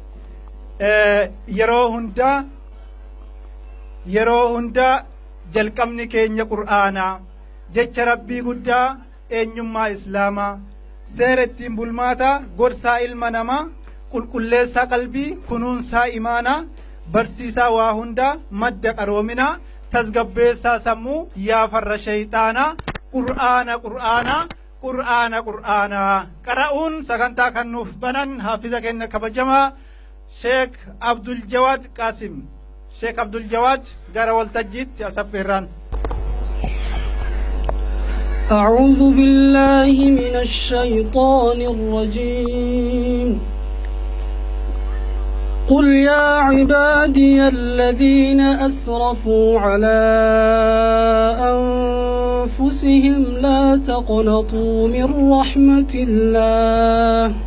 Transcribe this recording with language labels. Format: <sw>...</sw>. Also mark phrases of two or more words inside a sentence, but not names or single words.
<om>yeroo hunda jalqabni keenya qur'aanaa jecha rabbii guddaa eenyummaa islaamaa seera ittiin bulmaataa gorsaa ilma namaa qulqulleessaa qalbii kunuunsaa imaanaa barsiisaa waa hundaa madda qaroominaa tasgabbeessaa sammuu yaafarra shayxaanaa qur'aana qara'uun sagantaa kan nuuf banan haafiza keenya kabajamaa Sheek Abdul Jawaad Qaasim Sheek Abdul Jawaad gara waltajjiitti asaffeerraan.</om> <ar>أعوذ بالله من الشيطان الرجيم قل يا عبادي الذين أسرفوا على أنفسهم لا تقنطوا من رحمة الله</ar>